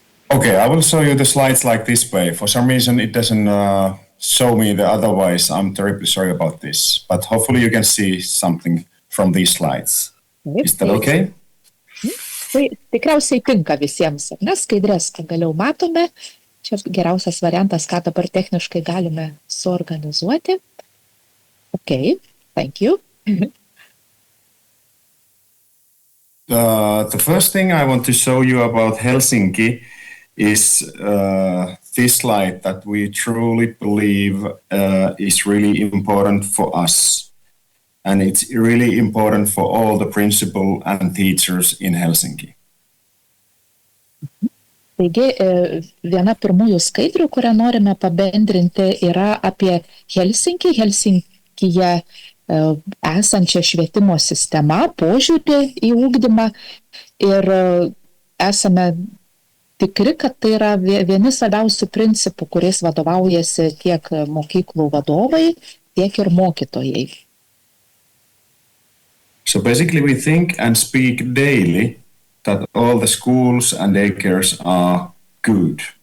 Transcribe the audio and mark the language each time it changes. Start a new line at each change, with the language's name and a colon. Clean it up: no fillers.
English: Okay, I will show you the slides like this way. For some reason, it doesn't show me the otherwise. I'm terribly sorry about this, but hopefully you can see something from these slides.
Lithuanian: Taip,
English: Is that tai- okay?
Lithuanian: Tai tikriausiai tinka visiems, ar ne? Skaidrės pagaliau matome. Čia geriausias variantas, ką dabar techniškai galime suorganizuoti.
English: Okay, thank you. The first thing I want to show you about Helsinki is this slide that we truly believe is really important for us. And it's really important for all the principal and teachers in Helsinki.
Lithuanian: Taigi, viena pirmųjų skaidrių, kurią norime pabendrinti, yra apie Helsinkį, Helsinkyje esančią švietimo sistemą, požiūrį į ugdymą ir esame tikri, kad tai yra vieni svarbiausių principų, kuriais vadovaujasi tiek mokyklų vadovai, tiek ir mokytojai.
English: So basically we think and speak daily that all the schools and daycares are good.